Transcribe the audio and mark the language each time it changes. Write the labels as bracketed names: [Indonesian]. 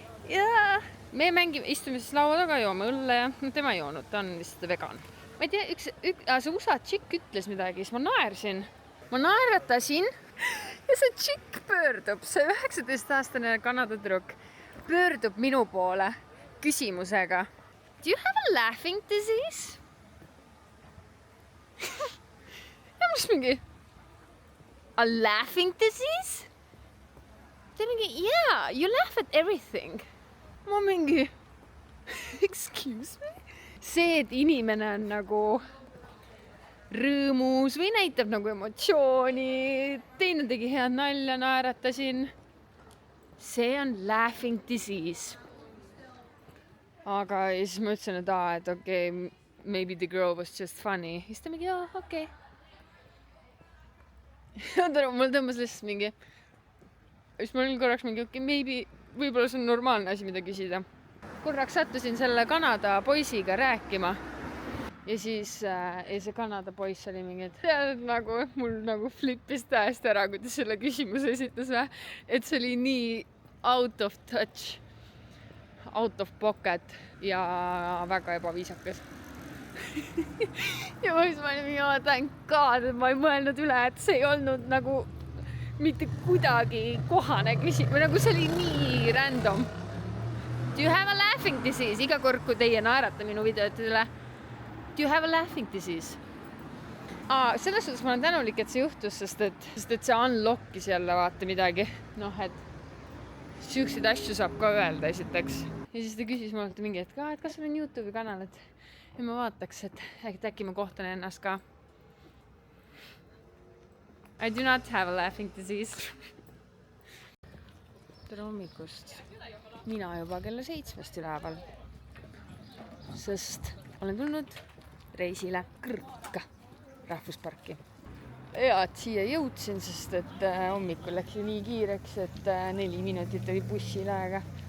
[Estonian] Ja me istume siis laua taga, joome õlle ja tema ei joonud, ta on vist vegan. Ma ei tea, see USA tšikk ütles midagi, siis ma naersin. Ma naeratasin ja see tšikk pöördub, see 19-aastane Kanada tüdruk pöördub minu poole küsimusega. [English] Do you have a laughing disease? [Estonian] Ja ma mingi, [English] a laughing disease? [Estonian] Ta mingi, [English] yeah, you laugh at everything. [Estonian] Ma mingi, [English] excuse me? [Estonian] See, et inimene on nagu rõõmus või näitab nagu emotsiooni, teine tegi head nalja, naeratasin. See on [English] laughing disease. [Estonian] Aga siis ma ütlesin, et okei, [English] maybe the girl was just funny. [Estonian] Siis ta mingi, okei. Mul tõmbas lihtsalt mingi. Siis ma olin korraks mingi, okei, maybe, võib-olla see on normaalne asi, mida küsida. Korraks sattusin selle Kanada poisiga rääkima. Ja siis see Kanada poiss oli mingi, et nagu, mul nagu flippis täiesti ära, kui ta selle küsimuse esitas. Et see oli nii [English] out of touch. Out of pocket [Estonian] ja väga ebaviisakas. Ja ma olin mingi, [English] thank God, [Estonian] et ma ei mõelnud üle, et see ei olnud nagu mitte kuidagi kohane küsimus. Nagu see oli nii random. [English] Do you have a laughing disease? [Estonian] Iga kord, kui teie naerate minu videotele. [English] Do you have a laughing disease? [Estonian] Selles suhtes ma olen tänulik, et see juhtus, sest et see unlockis jälle vaata midagi. Et siukseid asju saab ka öelda esiteks. Ja siis ta küsis mult mingi hetk, et kas sul on YouTube'i kanal, et ma vaataks, et äkki ma kohtan ennast ka. [English] I do not have a laughing disease. [Estonian] Tere hommikust. Mina juba kella 7 üleval, sest olen tulnud reisile Kõrka rahvusparki. Ja et siia jõudsin, sest et hommikul läks nii kiireks, et 4 minutit oli bussil aega.